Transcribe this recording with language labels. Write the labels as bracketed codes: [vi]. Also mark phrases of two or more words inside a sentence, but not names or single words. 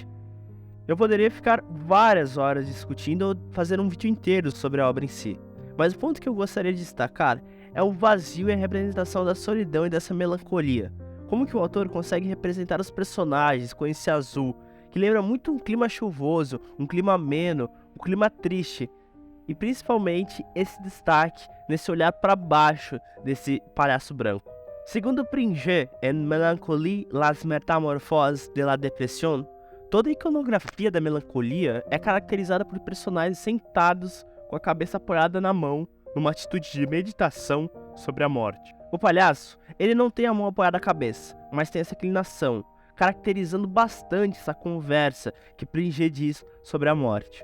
[pt] Eu poderia ficar várias horas discutindo ou fazer um vídeo inteiro sobre a obra em si, mas o ponto que eu gostaria de destacar é o vazio e a representação da solidão e dessa melancolia. Como que o autor consegue representar os personagens com esse azul, que lembra muito um clima chuvoso, um clima ameno, um clima triste, e principalmente esse destaque nesse olhar para baixo desse palhaço branco. Segundo Pringet, en Mélancolie, las métamorphoses de la dépression, toda a iconografia da melancolia é caracterizada por personagens sentados com a cabeça apoiada na mão, numa atitude de meditação sobre a morte. O palhaço, ele não tem a mão apoiada na cabeça, mas tem essa inclinação, caracterizando bastante essa conversa que Pringet diz sobre a morte.